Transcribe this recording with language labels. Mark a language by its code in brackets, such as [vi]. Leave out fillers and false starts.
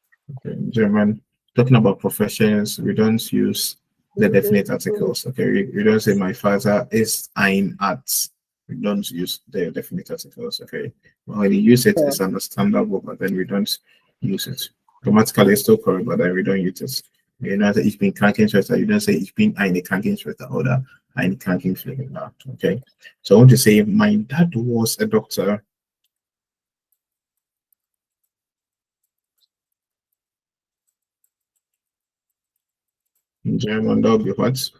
[en] Okay, in German, talking about professions, we don't use the definite articles. Okay, we don't say my father is [de] ein Arzt. [en] We don't use the definite articles. Okay, when you use it, it's understandable, but then we don't use it. Grammatically, it's still correct, but then we don't use it. You know, [de] ich bin Krankenschwester. [en] You don't say [de] ich bin eine Krankenschwester oder eine Krankenpflegerin. [en] Okay, so I want to say my dad was a doctor. In German, that would be what?